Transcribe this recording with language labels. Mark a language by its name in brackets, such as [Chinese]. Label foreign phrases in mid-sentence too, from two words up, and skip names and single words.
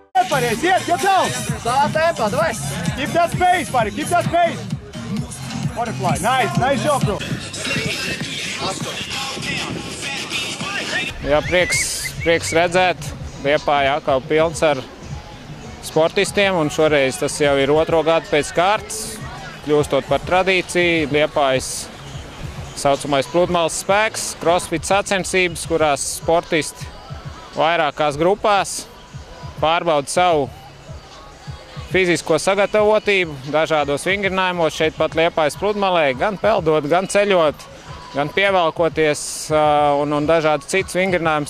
[Latvian] Pareiz, iet, [English] get down! [Latvian] Savā tempā, davai! [English] Keep that space, buddy, keep that space! Butterfly, nice job, bro! [Latvian] Jā, prieks redzēt, Liepāja atkal pilns ar sportistiem, un šoreiz tas jau ir otro gadu pēc kārtas, kļūstot par tradīciju. Liepājas saucamais pludmales spēks, crossfit sacensības, kurās sportisti vairākās grupās pārbauda savu fizisko sagatavotību dažādos vingrinājumos šeit pat Liepājas pludmalē, gan peldot, gan ceļot, gan pievelkoties un dažādas citas vingrinājumus.